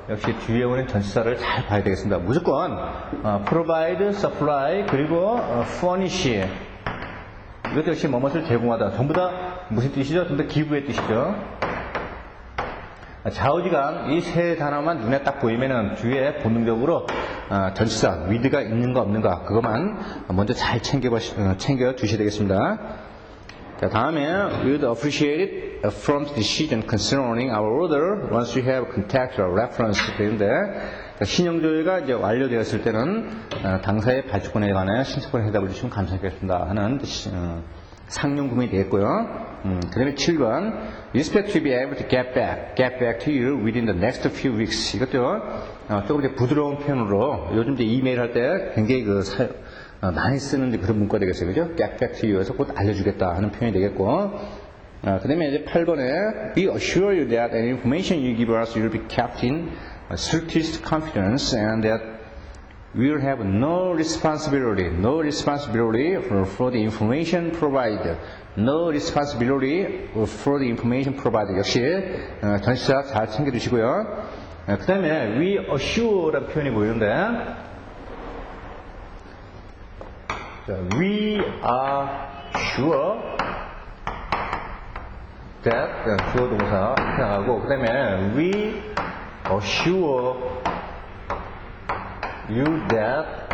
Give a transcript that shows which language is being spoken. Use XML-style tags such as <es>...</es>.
<ko>역시 뒤에 오는 전치사를 잘 봐야 되겠습니다. 무조건 provide, supply, 그리고 furnish. 이것도 역시 뭐뭇을 제공하다. 전부 다 무슨 뜻이죠? 전부 다 기부의 뜻이죠. 좌우지간 이 세 단어만 눈에 딱 보이면은 뒤에 본능적으로 전치사 with가 있는가 없는가 그것만 먼저 잘 챙겨 두셔야 되겠습니다. 자, 다음에</ko> <en>we would appreciate it from the decision concerning our order once you have contact or reference.</en> <ko>되는데 신용조회가 이제 완료되었을 때는 당사의 발주권에 관해 신속한 해답을 주시면 감사하겠습니다 하는 상용구문이 되겠고요. 그 다음에 7번</ko> <en>We expect to be able to get back to you within the next few weeks.</en> <ko>이것도 조금 이제 부드러운 표현으로 요즘 이제 이메일 할 때 굉장히 많이 쓰는 그런 문구가 되겠어요. 그죠?</ko> <en>get back to you에서</en> <ko>곧 알려주겠다 하는 표현이 되겠고, 그 다음에 이제 8번에</ko> <en>we assure you that any information you give us will be kept in strictest confidence and that we will have no responsibility for the information provided. No responsibility for the information provided.</en> <ko>역시 전치사 잘 챙겨주시고요. 그 다음에 we assure라는 표현이 보이는데,</ko> <en>we are sure that</en> <ko>주어 동사 이렇게 나가고, 그 다음에</ko> <en>we assure you that</en>